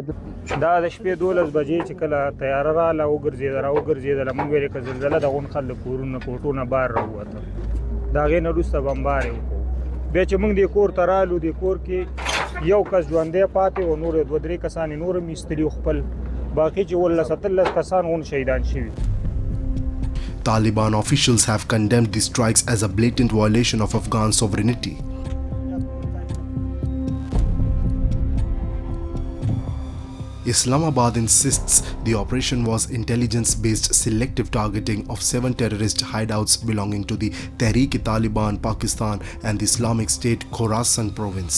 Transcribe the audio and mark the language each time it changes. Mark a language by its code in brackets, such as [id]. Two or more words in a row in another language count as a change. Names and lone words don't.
[ps] دا د شپې 12 بجې چې کله تیاره راغله وګرځېدله موږ ویلې که زلزله د غون خلک کورونه کوټونه بار راووته د هغې نه وروسته بمبار یې وکړو. بیا چې موږ دې کور ته رالو دې کور کې یو کس ژوندی پاتې و، نور 2-3 کسان یې نور هم ایستلي خپل، باقي چې 17 کسان غون شهیدان شوي. [en] Taliban officials have condemned the strikes as a blatant violation of Afghan sovereignty. Islamabad insists the operation was intelligence-based selective targeting of 7 terrorist hideouts belonging to the Tehreek-e-Taliban Pakistan and the Islamic State Khorasan province.